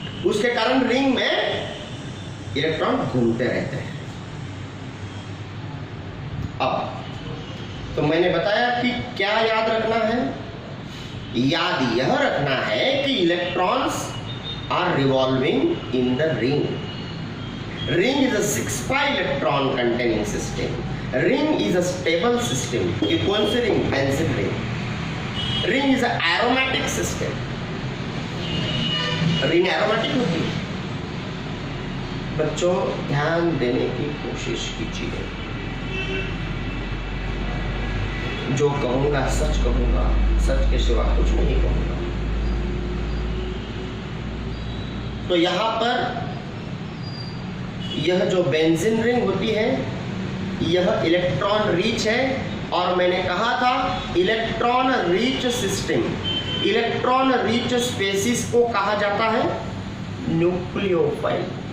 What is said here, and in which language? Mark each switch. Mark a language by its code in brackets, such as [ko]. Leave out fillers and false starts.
[hi] उसके कारण रिंग में इलेक्ट्रॉन घूमते रहते हैं. अब तो मैंने बताया कि क्या याद रखना है. याद यह रखना है कि [en] Electrons are revolving in the ring. Ring is a 6 pi electron containing system. Ring is a stable system. [hi] ये कौन सी ring? Benzene ring. [en] Ring is a aromatic system. [hi] Ring aromatic होती है. बच्चों ध्यान देने की कोशिश कीजिए, जो कहूंगा सच कहूंगा, सच के सिवा कुछ नहीं कहूंगा। तो यहां पर यह जो बेंजीन रिंग होती है यह इलेक्ट्रॉन रिच है, और मैंने कहा था electron rich system, electron rich spaces को कहा जाता है न्यूक्लियोफाइल।